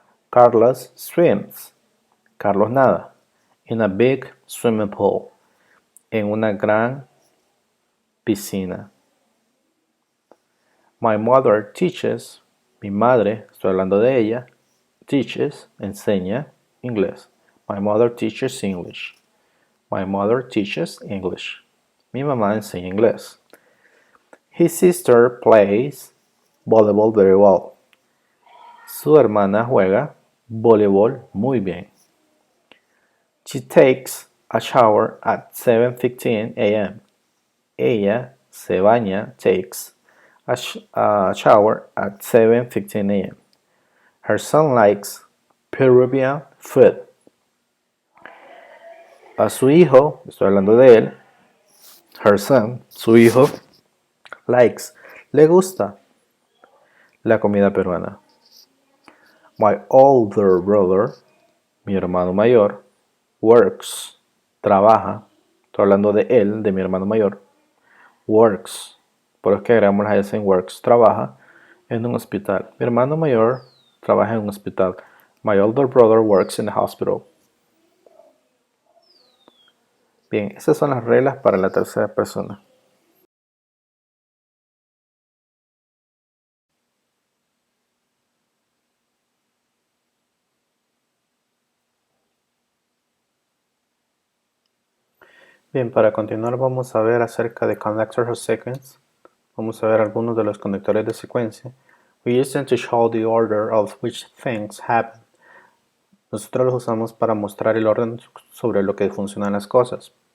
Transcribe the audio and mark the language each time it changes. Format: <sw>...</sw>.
<en>Carlos swims. Carlos</en> <es>nada.</es> <en>In a big swimming pool.</en> <es>En una gran piscina.</es> <en>My mother teaches.</en> <es>Mi madre, estoy hablando de ella, teaches, enseña inglés.</es> <en>My mother teaches English. My mother teaches English.</en> <es>Mi mamá enseña inglés.</es> <en>His sister plays volleyball very well.</en> <es>Su hermana juega voleibol muy bien.</es> <en>She takes a shower at 7:15 a.m.</en> <es>Ella se baña,</es> <en>takes a shower at 7:15 a.m. Her son likes Peruvian food.</en> <es>A su hijo, estoy hablando de él,</es> <en>her son,</en> <es>su hijo, likes, le gusta la comida peruana.</es> <en>My older brother,</en> <es>mi hermano mayor, works, trabaja, estoy hablando de él, de mi hermano mayor, works, por eso que agregamos la S en works, trabaja en un hospital. Mi hermano mayor trabaja en un hospital.</es> <en>My older brother works in the hospital.</en> <es>Bien, esas son las reglas para la tercera persona. Bien, para continuar vamos a ver acerca de</es> <en>connectors of sequence.</en> <es>Vamos a ver algunos de los conectores de secuencia.</es> <en>We use them to show the order of which things happen.</en> <es>Nosotros los usamos para mostrar el orden sobre lo que funcionan las cosas.</es>